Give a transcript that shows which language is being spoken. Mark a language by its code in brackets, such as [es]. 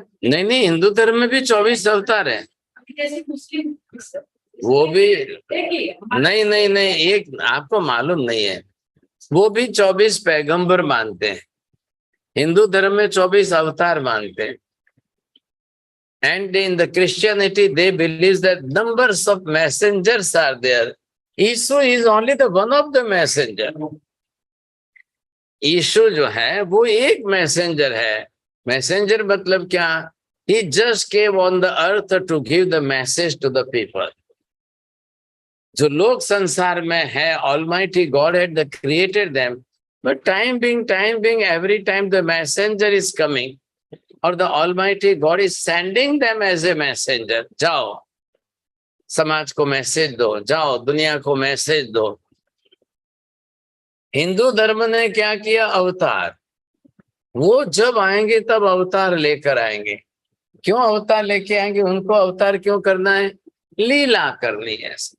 [hi] नहीं, हिंदू धर्म में भी 24 अवतार है। जैसे मुस्लिम वो भी नहीं, एक आपको मालूम नहीं है, वो भी 24 पैगंबर मानते हैं। हिंदू धर्म में 24 अवतार मानते हैं। [en] And in the Christianity, they believe that numbers of messengers are there. Yeshu is only the one of the messenger. [hi] यीशु जो है वो एक मैसेंजर है। मैसेंजर मतलब क्या? [en] He just came on the earth to give the message to the people. [hi] जो लोग संसार में है, [en] Almighty God had created them, but time being, every time the messenger is coming, or the Almighty God is sending them as a messenger. [hi] जाओ समाज को message दो, जाओ दुनिया को मैसेज दो। हिंदू धर्म ने क्या किया? अवतार। वो जब आएंगे तब अवतार लेकर आएंगे। क्यों अवतार लेके आएंगे? उनको अवतार क्यों करना है? लीला करनी है।